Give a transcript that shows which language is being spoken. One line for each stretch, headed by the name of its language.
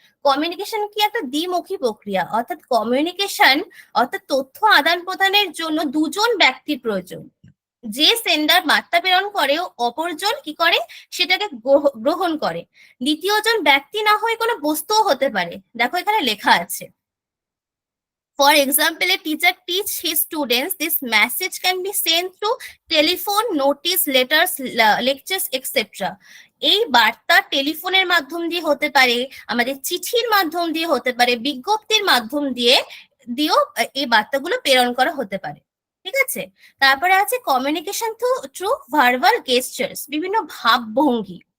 Bangla: Communication কি একটা দ্বিমুখী প্রক্রিয়া, অর্থাৎ কমিউনিকেশন অর্থাৎ তথ্য আদান প্রদানের জন্য দুজন ব্যক্তির প্রয়োজন। যে সেন্ডার বার্তা প্রেরণ করে অপরজন কি করে, সেটাকে গ্রহণ করে। দ্বিতীয়জন ব্যক্তি না হয়ে কোনো বস্তুও হতে পারে। দেখো এখানে লেখা আছে,
English: For example, a teacher teach his students this message can be sent through telephone, notice, letters, lectures, etc.
Bangla: এই বার্তা টেলিফোনের মাধ্যম দিয়ে হতে পারে, আমাদের চিঠির মাধ্যম দিয়ে হতে পারে, বিজ্ঞপ্তির মাধ্যম দিয়েও এই বার্তাগুলো প্রেরণ করা হতে পারে। ঠিক আছে, তারপরে আছে
English: communication through verbal gestures,
Bangla: বিভিন্ন ভাবভঙ্গি।